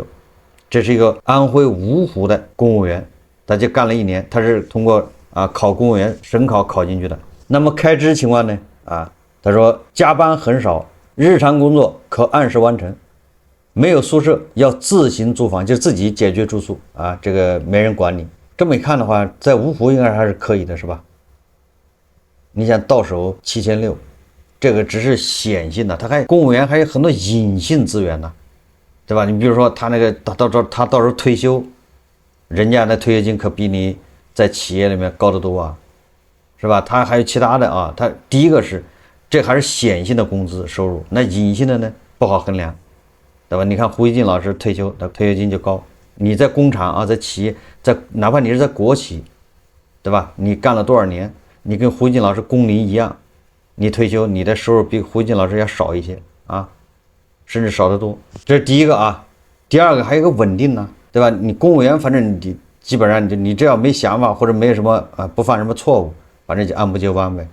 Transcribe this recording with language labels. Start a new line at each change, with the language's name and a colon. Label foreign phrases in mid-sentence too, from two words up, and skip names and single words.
Chinese: 這是一個安徽蕪湖的公務員，他就幹了1年，他是通過考公務員省考進去的。那麼開支情況呢？他說加班很少，日常工作可按時完成，沒有宿舍，要自行租房，就自己解決住宿啊，這個沒人管你。這麼一看的話，在蕪湖應該還是可以的，是吧？你想到手7600，這個只是顯性的，公務員還有很多隱性資源呢，對吧？你比如說他那個他到時候退休，人家的退休金可比你在企業裡面高得多啊，是吧？他還有其他的啊，他第一個是這還是顯性的工資收入，那隱性的呢不好衡量，對吧？你看胡一靜老師退休，他退休金就高。你在工廠啊，在企業，哪怕你是在國企，對吧？你幹了多少年，你跟胡一靜老師工齡一樣，你退休你的收入比胡一靜老師要少一些啊，甚至少得多。這是第一個啊。第二個還有一個穩定呢，對吧？你公務員反正你基本上你只要沒想法或者沒有什麼不犯什麼錯誤，反正就按部就班唄。